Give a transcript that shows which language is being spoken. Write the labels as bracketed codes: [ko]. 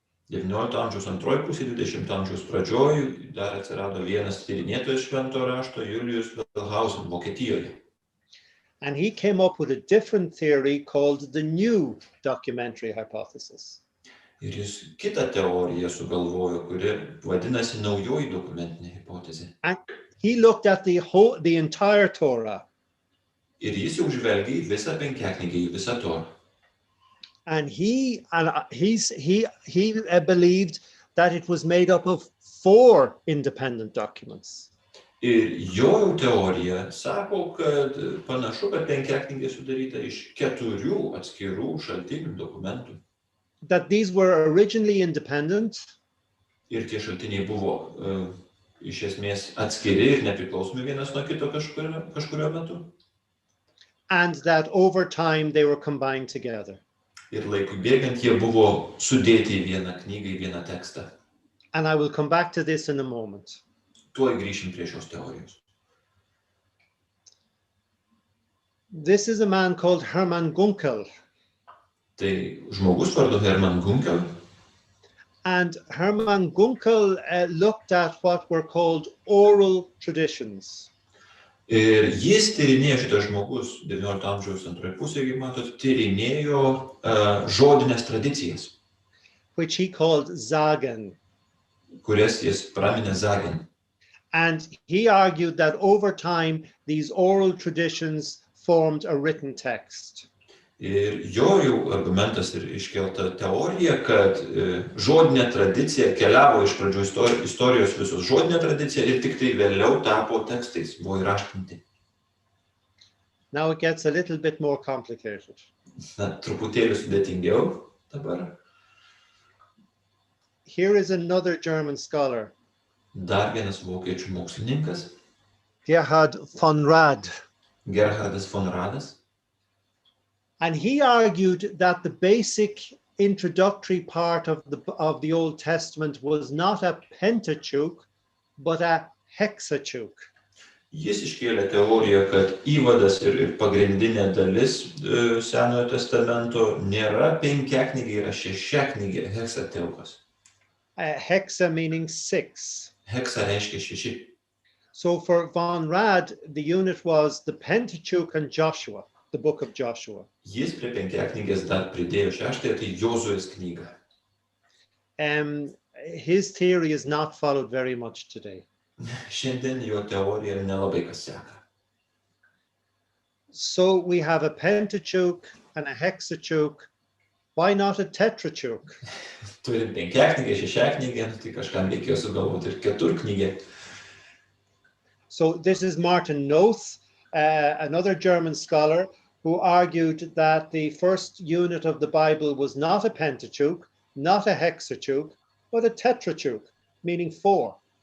[lt] 19 amžiaus antroji pusė, 20 amžiaus pradžioj dar atsirado vienas tyrinėtojas švento rašto, Julius Wellhausen, Vokietijoje. [en] And he came up with a different theory called the new documentary hypothesis. [lt] Ir jis kitą teoriją sugalvojo, kuri vadinasi naujoji dokumentinė hipotezė. [en] And he looked at the entire Torah. [lt] Ir jis jau žvelgia į visą Penkiaknygę, į visą Torą. [en] And he believed that it was made up of 4 independent documents. [lt] Ir jo teorija sako, kad panašu, kad Penkiaknygė sudaryta iš 4 atskirų šaltinių dokumentų. [en] That these were originally independent. [lt] Ir tie šaltiniai buvo iš esmės atskiri ir nepriklausomi vienas nuo kito kažkurio metu. [en] And that over time they were combined together. [lt] Ir laikui bėgant jie buvo sudėti į vieną knygą, į vieną tekstą. [en] And I will come back to this in a moment. [lt] Tuoj grįšim prie šios teorijos. [en] This is a man called Hermann Gunkel. [lt] Tai žmogus vardu Hermann Gunkel. [en] And Hermann Gunkel looked at what were called oral traditions. [lt] Ir jis tyrinėjo, šitas žmogus, 19 amžiaus antroje pusėje, kaip matot, tyrinėjo žodinės tradicijas. [en] Which he called Sagen. [lt] Kurias jis praminė Sagen. [en] And he argued that over time, these oral traditions formed a written text. [lt] Ir jo argumentas ir iškelta teorija, kad žodinė tradicija keliavo iš pradžių istorijos visos žodinė tradicija ir tik tai vėliau tapo tekstais, buvo įraštinti. [en] Now it gets a little bit more complicated. [lt] Na, truputėlį sudėtingiau dabar. [en] Here is another German scholar. [lt] Dar vienas vokiečių mokslininkas. Gerhardas von Radas. [en] And he argued that the basic introductory part of the Old Testament was not a Pentateuch, but a Hexateuch. [lt] Jis iškėlė teoriją, kad Įvadas ir pagrindinė dalis Senojo testamento nėra Penkiaknygė, yra šešiaknygė, Hexateuchas. [en] Hexa meaning 6. [lt] Hexa reiškia 6. [en] So for von Rad, the unit was the Pentateuch and Joshua, the book of Joshua. [lt] Jis prie Penkiaknygės dar pridėjo 6, tai Jozuės knygą. [en] His theory is not followed very much today. [lt] Šiandien jo teorija nelabai kas seka. [en] So we have a Pentateuch and a Hexateuch. Why not a Tetrateuch? [lt] Turim Penkiaknygę, šešiaknygę, tai kažkam reikėjo sugalvoti ir keturknygę. [en] So this is Martin Noth, another German scholar, who argued that the first unit of the Bible was not a Pentateuch, not a Hexateuch, but a Tetracheuch, meaning 4.